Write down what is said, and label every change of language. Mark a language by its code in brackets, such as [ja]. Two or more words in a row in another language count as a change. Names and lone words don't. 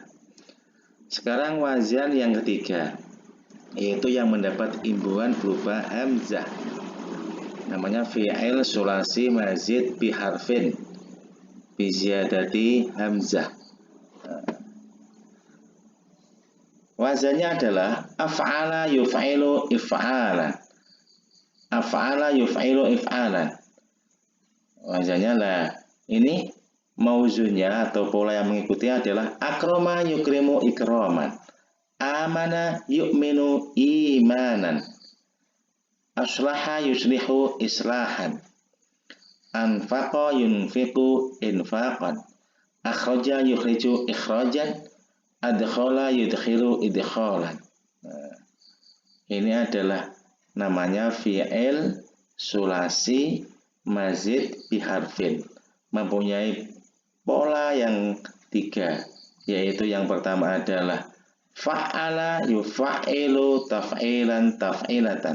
[id] Sekarang wazan yang ketiga, yaitu yang mendapat imbuhan berupa hamzah. [ar] Namanya فعل ثلاثي مزيد بحرف بزيادة همزة. [id] Wazannya adalah [ar] أفعل يفعل إفعالا. أفعل يفعل إفعالا. [id] Wazannya lah ini mauzunnya atau pola yang mengikuti adalah [ar] أكرم يكرم إكراما، آمن يؤمن إيمانا، أصلح يصلح إصلاحا، أنفق ينفق إنفاقا، أخرج يخرج إخراجا، أدخل يدخل إدخالا. [id] Ini adalah namanya [ar] فعل ثلاثي مزيد بحرف, [id] mempunyai pola yang tiga, yaitu yang pertama adalah [ar] فعّل يفعّل تفعيلا تفعلة.